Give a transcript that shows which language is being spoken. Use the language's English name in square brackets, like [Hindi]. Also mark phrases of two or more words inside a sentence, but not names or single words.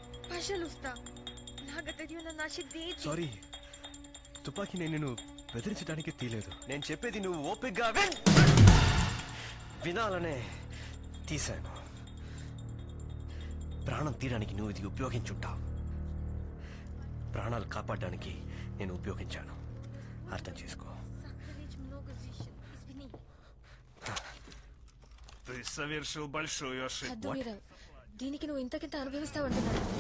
[Telugu] సారీ, తుపాకీ నేను నిన్ను బెదిరించడానికి తీయలేదు. నేను చెప్పేది నువ్వు ఓపికగా వినాలనే తీశాను. ప్రాణం తీయడానికి నువ్వు ఇది ఉపయోగించుంటావు, ప్రాణాలు కాపాడడానికి నేను ఉపయోగించాను. అర్థం చేసుకో. [Russian] Ты совершил большую ошибку. [Telugu] హద్దు మీరావు. దీనికి నువ్వు ఇంతకింత అనుభవిస్తావంటున్నాడు.